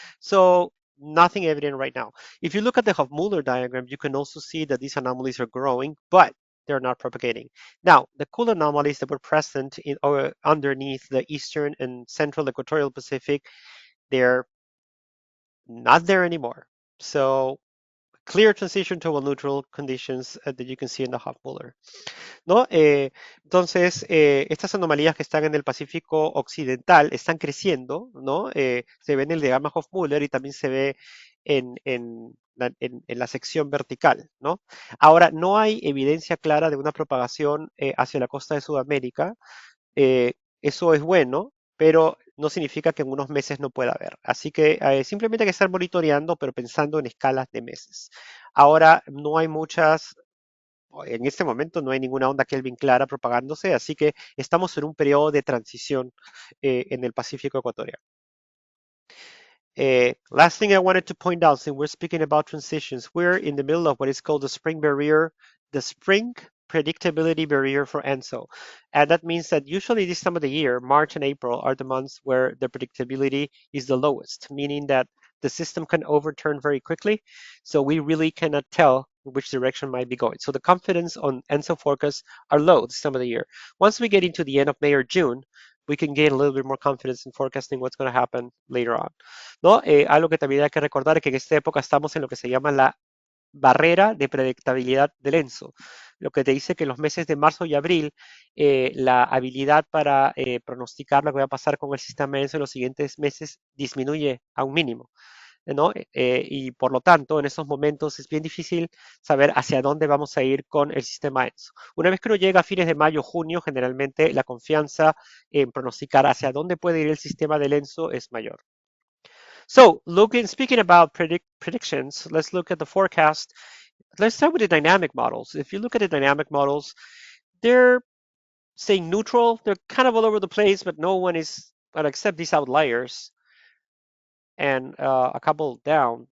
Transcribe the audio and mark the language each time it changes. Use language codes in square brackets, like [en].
[en] So nothing evident right now. If you look at the Hofmuller diagram, you can also see that these anomalies are growing, but they're not propagating. Now, the cool anomalies that were present in or underneath the eastern and central equatorial Pacific, they're not there anymore. So clear transition to neutral conditions that you can see in the Hofmuller. [es] ¿No? Entonces, estas anomalías que están en el Pacífico Occidental están creciendo, ¿no? Se ve en el diagrama Hofmuller y también se ve en la sección vertical, ¿no? Ahora, no hay evidencia clara de una propagación hacia la costa de Sudamérica. Eso es bueno, pero no significa que en unos meses no pueda haber. Así que simplemente hay que estar monitoreando, pero pensando en escalas de meses. Ahora, no hay muchas en este momento no hay ninguna onda Kelvin clara propagándose, así que estamos en un periodo de transición en el Pacífico ecuatoriano. [en] Last thing I wanted to point out, since we're speaking about transitions, we're in the middle of what is called the spring barrier, the spring predictability barrier for ENSO. And that means that usually this time of the year, March and April, are the months where the predictability is the lowest, meaning that the system can overturn very quickly. So we really cannot tell which direction might be going. So the confidence on ENSO forecasts are low this time of the year. Once we get into the end of May or June, we can gain a little bit more confidence in forecasting what's going to happen later on. [es] ¿No? Algo que también hay que recordar es que en esta época estamos en lo que se llama la barrera de predictabilidad del ENSO, lo que te dice que en los meses de marzo y abril la habilidad para pronosticar lo que va a pasar con el sistema ENSO en los siguientes meses disminuye a un mínimo, ¿no? Y por lo tanto, en esos momentos es bien difícil saber hacia dónde vamos a ir con el sistema ENSO. Una vez que uno llega a fines de mayo, junio, generalmente la confianza en pronosticar hacia dónde puede ir el sistema del ENSO es mayor. [en] So, speaking about predictions, let's look at the forecast. Let's start with the dynamic models. If you look at the dynamic models, they're saying neutral. They're kind of all over the place, but no one is, well, except these outliers and a couple down.